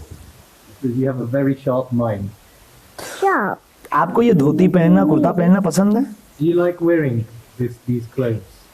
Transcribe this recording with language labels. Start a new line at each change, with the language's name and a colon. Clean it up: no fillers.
English: Because you have a very sharp mind. Sharp.
Hindi: आपको ये धोती पहनना, कुर्ता पहनना पसंद है?
English: Do you like wearing these clothes?